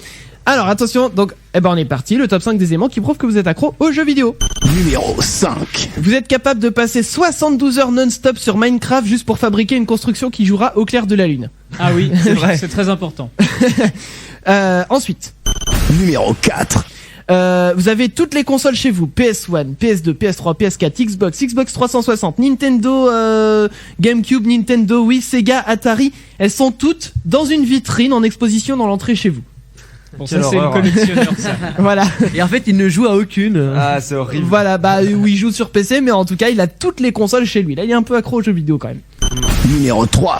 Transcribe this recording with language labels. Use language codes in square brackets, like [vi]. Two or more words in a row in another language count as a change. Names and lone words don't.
[fr] Alors, attention, donc, on est parti. Le top 5 des éléments qui prouvent que vous êtes accro aux jeux vidéo. Numéro 5. Vous êtes capable de passer 72 heures non-stop sur Minecraft juste pour fabriquer une construction qui jouera au clair de la lune. Ah oui, c'est vrai. C'est très important. Ensuite. Numéro 4. Vous avez toutes les consoles chez vous. PS1, PS2, PS3, PS4, Xbox, Xbox 360, Nintendo, GameCube, Nintendo Wii, Sega, Atari. Elles sont toutes dans une vitrine en exposition dans l'entrée chez vous. Bon, ça, c'est le collectionneur, ça. Voilà. Et en fait, il ne joue à aucune. Ah, c'est horrible. Voilà, bah, oui, il joue sur PC, mais en tout cas, il a toutes les consoles chez lui. Là, il est un peu accro aux jeux vidéo quand même. Numéro 3.